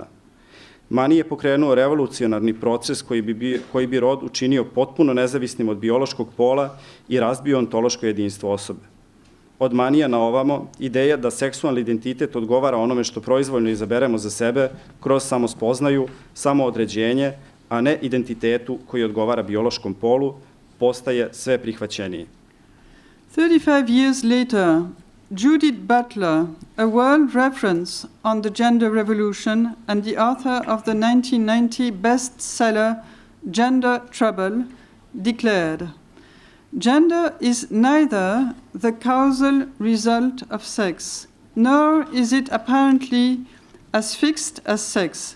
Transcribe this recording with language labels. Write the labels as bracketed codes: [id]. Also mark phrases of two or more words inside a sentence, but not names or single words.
[sr] Mani je pokrenuo revolucionarni proces koji bi rod učinio potpuno nezavisnim od biološkog pola i razbio ontološko jedinstvo osobe. Od Manija na ovamo, ideja da seksualni identitet odgovara onome što proizvoljno izaberemo za sebe kroz samospoznaju, samoodređenje, a ne identitetu koji odgovara biološkom polu, postaje sve prihvaćeniji. [en] 35 years later, Judith Butler, a world reference on the gender revolution and the author of the 1990 bestseller Gender Trouble, declared, "Gender is neither the causal result of sex, nor is it apparently as fixed as sex.